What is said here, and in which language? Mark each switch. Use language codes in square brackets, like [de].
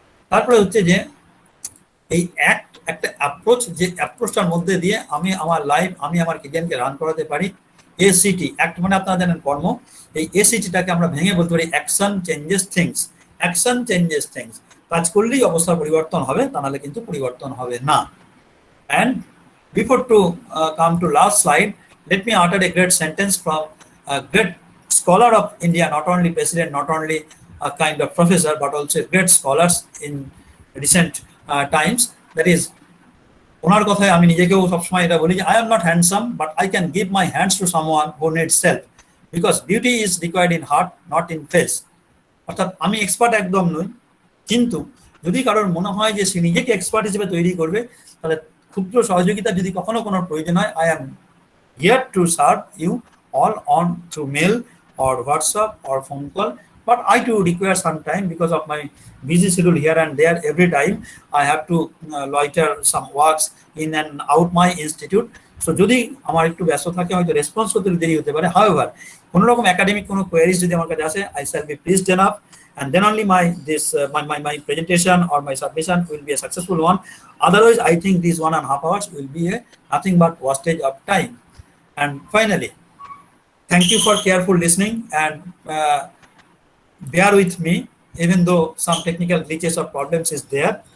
[bn] তারপরে হচ্ছে যে এই একটা অ্যাপ্রোচ, যে অ্যাপ্রোচটার মধ্যে দিয়ে আমি আমার লাইফ, আমি আমার কেরিয়ারকে রান করাতে পারি। এসিটি অ্যাক্ট মানে আপনারা জানেন কর্ম, এই এসিটিটাকে আমরা ভেঙে বলতে পারি [en] Action changes things. Action changes things. [bn] কাজ করলেই অবস্থার পরিবর্তন হবে, তা নাহলে কিন্তু পরিবর্তন হবে না। [en] And before to come to last slide, let me utter a great sentence from a great scholar of India, not only president, not only a kind of professor, but also great scholars in recent times. That is, [bn] ওনার কথায় আমি নিজেকেও সবসময় এটা বলি যে [en] I am not handsome, but I can give my hands to someone who needs help, because beauty is required in heart, not in face. [bn] অর্থাৎ আমি expert একদম নই, কিন্তু যদি কারোর মনে হয় যে সে নিজেকে এক্সপার্ট হিসেবে তৈরি করবে, তাহলে ক্ষুদ্র সহযোগিতা যদি কখনো কোনো প্রয়োজন হয়, [en] I am here to serve you all on through mail or WhatsApp or phone call. But I do require some time because of my busy schedule here and there. Every time I have to loiter some works in and out my institute. [bn] So যদি আমার একটু ব্যস্ত থাকে, হয়তো response করতে দেরি হতে পারে। [en] However, [bn] কোনো রকম একাডেমিক কোনো কোয়ারিজ যদি আমার কাছে আসে, [en] I shall be pleased enough, and then only my presentation or my submission will be a successful one. Otherwise, I think these 1.5 hours will be a nothing but wastage of time. And finally, thank you for careful listening, and bear with me even though some technical glitches or problems is there.